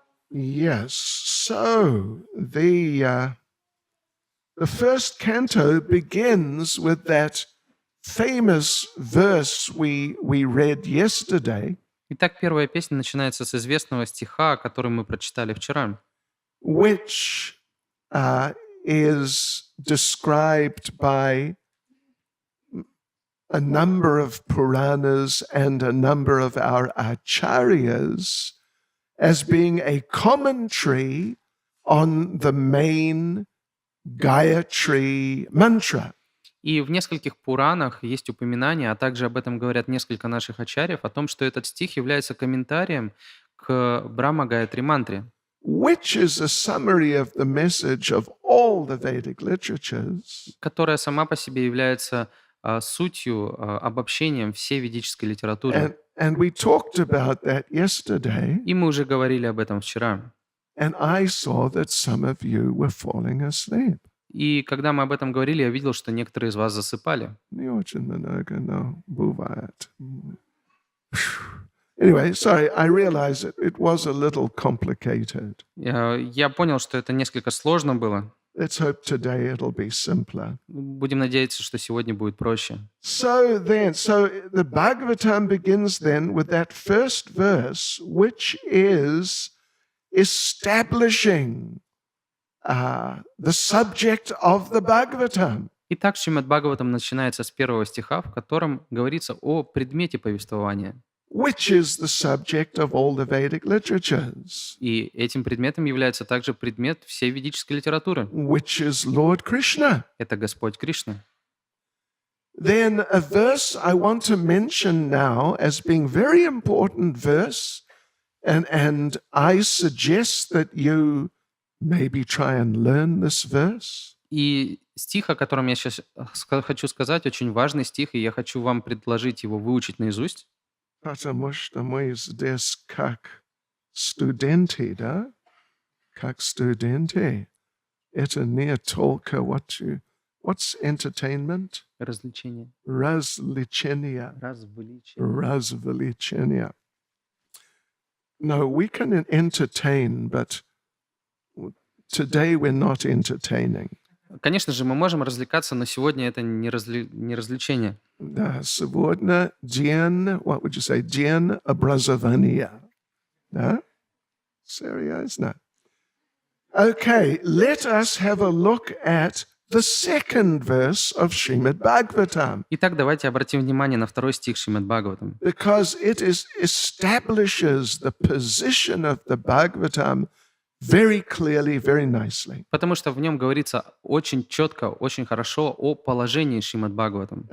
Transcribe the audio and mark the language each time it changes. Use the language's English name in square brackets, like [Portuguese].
[English] Yes, so the first canto begins with that famous verse we read yesterday, [Russian] Итак, первая песня начинается с известного стиха, который мы прочитали вчера, [English] which is described by a number of Puranas and a number of our acharyas as being a commentary on the main Gayatri mantra. [Russian] И в нескольких Пуранах есть упоминание, а также об этом говорят несколько наших ачарьев, о том, что этот стих является комментарием к Брахма Гаятри мантре, [English] Which is a summary of the message of all the Vedic literatures. [Russian] которая сама по себе является сутью, обобщением всей ведической литературы. [English] And we talked about that yesterday, [Russian] И мы уже говорили об этом вчера. [English] and I saw that some of you were falling asleep. [Russian] И когда мы об этом говорили, я видел, что некоторые из вас засыпали. Не очень много, но бывает. [English] Anyway, sorry, I realize it was a little complicated. [Russian] Я понял, что это несколько сложно было. [English] Let's hope today it'll be simpler. [Russian] Будем надеяться, что сегодня будет проще. [English] So the Bhagavatam begins then with that first verse, which is establishing the subject of the Bhagavatam. [Russian] Итак, Шримад Бхагаватам начинается с первого стиха, в котором говорится о предмете повествования. [English] Which is the subject of all the Vedic literatures, [Russian] И этим предметом является также предмет всей ведической литературы. [English] which is Lord Krishna. [Russian] Это Господь Кришна. [English] Then a verse I want to mention now as being very important verse, and I suggest that you maybe try and learn this verse. [Russian] И стих, о котором я сейчас хочу сказать, очень важный стих, и я хочу вам предложить его выучить наизусть. Потому что мы здесь как студенты, да? Как студенты. Это не только [English] what's entertainment? [Russian] Развлечение. Развлечение. Развлечение. Развлечение. [English] No, we can entertain, but today we're not entertaining. [Russian] Конечно же, мы можем развлекаться, но сегодня это не развлечение. Да, сегодня день, [English] what would you say, [Russian] день образования. Да? Серьезно. [English] Okay, let us have a look at the second verse of Srimad Bhagavatam, [Russian] Итак, давайте обратим внимание на второй стих Шримад Бхагаватам, [English] because it establishes the position of the Bhagavatam very clearly, very nicely. [Russian] потому что в нем говорится очень четко, очень хорошо о положении Шримад Бхагаватам.